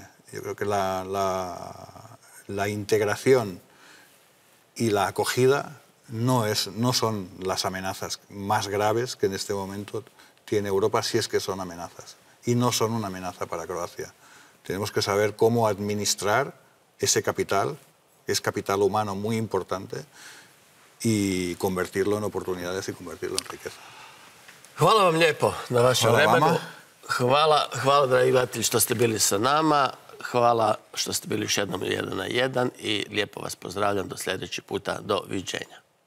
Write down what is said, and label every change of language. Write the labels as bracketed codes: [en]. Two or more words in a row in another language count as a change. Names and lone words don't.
[es] Yo creo que la integración y la acogida no son las amenazas más graves que en este momento tiene Europa, si es que son amenazas. Y no son una amenaza para Croacia. Tenemos que saber cómo administrar ese capital, que es capital humano muy importante, i konvertirlo en oportunidades i konvertirlo en riqueza. [hr] Hvala vam lijepo na vašem vremenu. Hvala, dragi gledatelji, što ste bili sa nama. Hvala što ste bili još jednom 1 na 1 i lijepo vas pozdravljam do sljedeći puta. Do viđenja.